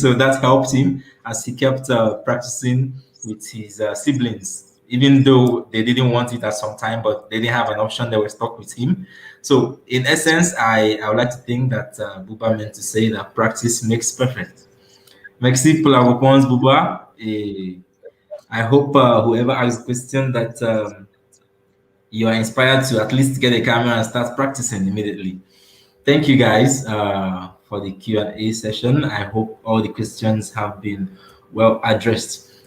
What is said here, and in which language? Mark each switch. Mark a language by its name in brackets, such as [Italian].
[English] So that helped him as he kept practicing with his siblings, even though they didn't want it at some time, but they didn't have an option. They were stuck with him. So in essence, I would like to think that Bouba meant to say that practice makes perfect. [French] Merci pour la réponse, Bouba. [English] Et I hope whoever asks the question that you are inspired to at least get a camera and start practicing immediately. Thank you guys for the Q&A session. I hope all the questions have been well addressed.